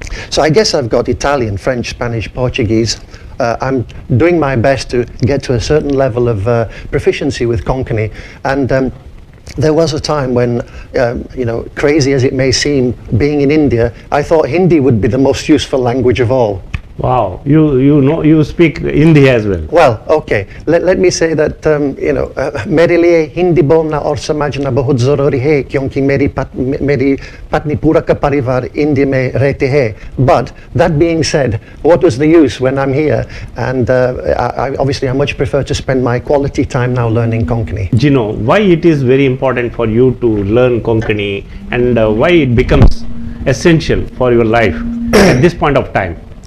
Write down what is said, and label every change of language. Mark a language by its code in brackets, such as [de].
[en] So I guess I've got Italian, French, Spanish, Portuguese. I'm doing my best to get to a certain level of proficiency with Konkani, and there was a time when, crazy as it may seem, being in India, I thought Hindi would be the most useful language of all. Wow, you speak Hindi as well. Well, okay. Let me say that [hi] मेरे लिए हिंदी बोलना और समझना बहुत ज़रूरी है, क्योंकि मेरी पत्नी पूरा का परिवार इंडिया में रहते हैं. [en] But that being said, what was the use when I'm here? And I much prefer to spend my quality time now learning Konkani. Gino, why it is very important for you to learn Konkani, and why it becomes essential for your life at this point of time?